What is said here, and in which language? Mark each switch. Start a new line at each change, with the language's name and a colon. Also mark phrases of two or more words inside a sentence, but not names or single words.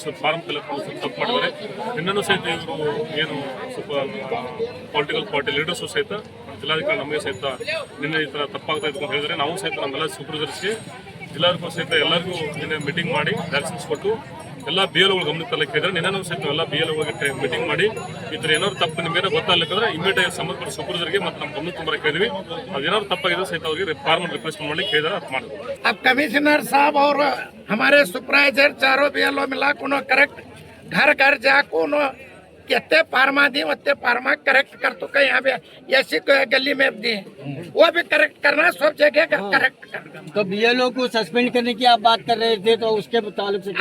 Kannada: ಸ್ವಲ್ಪ
English: form fill-up
Kannada: ಸ್ವಲ್ಪ ತಪ್ಪು ಮಾಡಿದ್ದಾರೆ ಇನ್ನೂ ಸಹಿತ ಇವರು ಏನು ಸ್ವಲ್ಪ
English: political party leaders
Kannada: ಸಹಿತ ಜಿಲ್ಲಾಧಿಕಾರಿ ನಮಗೆ ಸಹಿತ ನಿನ್ನೆ ಈ ಥರ ತಪ್ಪಾಗ್ತಾ ಇತ್ತು ಅಂತ ಹೇಳಿದ್ರೆ ನಾವು ಸಹಿತ ನಮ್ಮೆಲ್ಲ ಸೂಪರ್ವೈಸರ್ಸ್ಗೆ ಜಿಲ್ಲಾಧಿಕಾರಿ ಸಹಿತ ಎಲ್ಲರಿಗೂ ನಿನ್ನೆ ಮೀಟಿಂಗ್ ಮಾಡಿ ಡೈರೆಕ್ಷನ್ಸ್ ಕೊಟ್ಟು ಎಲ್ಲ BLOಗಳು ಗಮನಕ್ಕೆ ತರಲಿಕ್ಕೆ ಇದ್ರೆ ನಿನ್ನೆ ಸಹಿತ ಎಲ್ಲ BLOಗಳಿಗೆ ಮೀಟಿಂಗ್ ಮಾಡಿ ಈ ಥರ ಏನಾದ್ರು ತಪ್ಪು ನಿಮ್ಗೇನೋ ಗೊತ್ತಾಗಲಿಕ್ಕಂದ್ರೆ ಇಮಿಡಿಯೇಟ್ ಸಂಬಂಧಪಟ್ಟ ಸೂಪರ್ವೈಸರ್ಗೆ ಮತ್ತು ನಮ್ಮ ಗಮನಕ್ಕೆ ತುಂಬಾ ಕೇಳಿದ್ವಿ ಅದೇನಾದ್ರು ತಪ್ಪಾಗಿದೆ ಸಹಿತ ಅವ್ರಿಗೆ
English: form replacement
Kannada: ಮಾಡ್ಲಿಕ್ಕೆ ಹೇಳಿದ್ರೆ ಅದು ಮಾಡಿದ್ರು
Hindi: अब कमिश्नर साहब और हमारे सुपरवाइजर चारों BLO मिला को करेक्ट घर घर जाको कितने फार्मा दी उतने फार्मा करेक्ट कर तो कहीं यहाँ पे ऐसी गली में दी वो भी करेक्ट करना सब जगह करेक्ट करना। तो BLO को सस्पेंड करने की आप बात कर रहे थे तो उसके ताल्लुक से